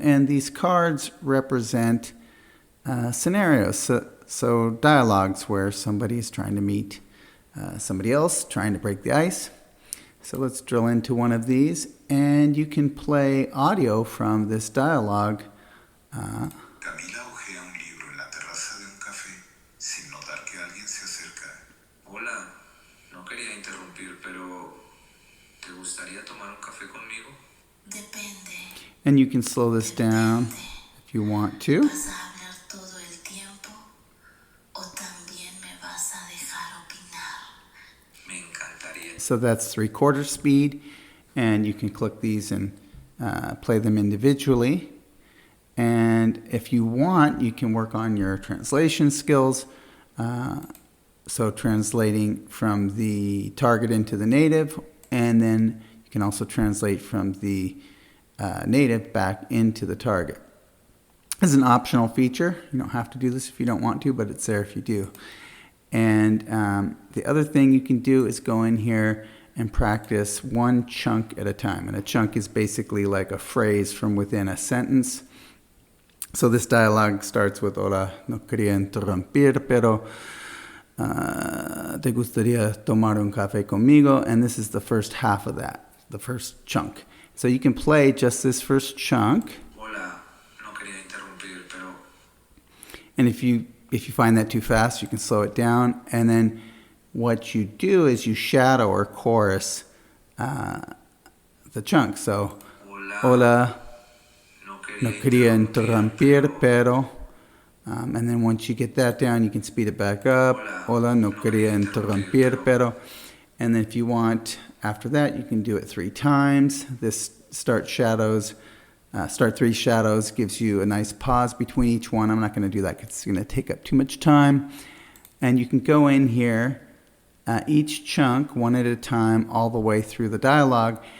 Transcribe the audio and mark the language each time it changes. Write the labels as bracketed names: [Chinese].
[English] And these cards represent scenarios. So dialogues where somebody's trying to meet somebody else, trying to break the ice. So let's drill into one of these. And you can play audio from this dialogue. [Spanish] Camila hojea un libro en la terraza de un café sin notar que alguien se acerca. Hola, no quería interrumpir, pero ¿te gustaría tomar un café conmigo? Depende. [English] And you can slow this down if you want to. [Spanish] ¿Vas a hablar todo el tiempo o también me vas a dejar opinar? Me encantaría. [English] So that's 3/4 speed, and you can click these and play them individually. And if you want, you can work on your translation skills. So translating from the target into the native, and then you can also translate from the native back into the target. This is an optional feature. You don't have to do this if you don't want to, but it's there if you do. And the other thing you can do is go in here and practice one chunk at a time. And a chunk is basically like a phrase from within a sentence. So this dialogue starts with, [Spanish] hola, no quería interrumpir, pero ¿te gustaría tomar un café conmigo? [English] And this is the first half of that, the first chunk. So you can play just this first chunk. [Spanish] Hola, no quería interrumpir, pero. [English] And if you find that too fast, you can slow it down. And then what you do is you shadow or chorus the chunk. [Spanish] So, hola, no quería interrumpir, pero. [English] And then once you get that down, you can speed it back up. [Spanish] Hola, no quería interrumpir, pero. [English] And then if you want, after that, you can do it 3 times. This start 3 shadows gives you a nice pause between each one. I'm not going to do that because it's going to take up too much time. And you can go in here, each chunk, one at a time, all the way through the dialogue.